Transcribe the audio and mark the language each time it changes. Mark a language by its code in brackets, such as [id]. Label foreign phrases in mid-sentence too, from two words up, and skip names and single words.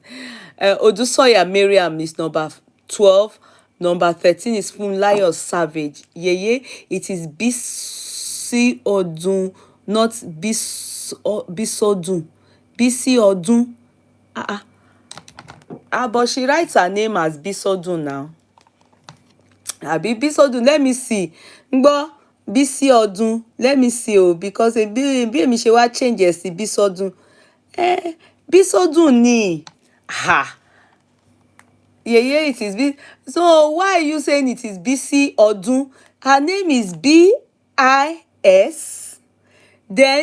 [en] Odusoya Miriam is number 12. Number 13 is Funlayo Savage. Yeye, it is BC Odun, not Bisodun. BC Odun. But she writes her name as Bisodun now. Abi Bisodun, let me see. [yo] Ngbo Bisi Odun, [en] let me see because [yo] bí èmi ṣe wá change ẹ̀ sí Bisodun. Bisodun ni. [en] Yeye, it is so why are you saying it is Bisi Odun? Her name is BIS then ODUN.